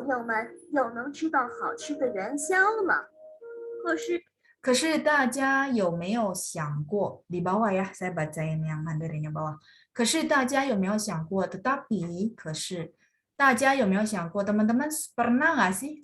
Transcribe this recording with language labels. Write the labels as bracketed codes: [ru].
[zh] 朋友们又能吃到好吃的元宵了。可是大家有没有想过 [id] di bawah ya, saya bacain yang Mandarinnya bawah. [zh] 可是大家有没有想过 [id] tetapi [zh] 可是大家有没有想过 [id] teman-teman pernah nggak sih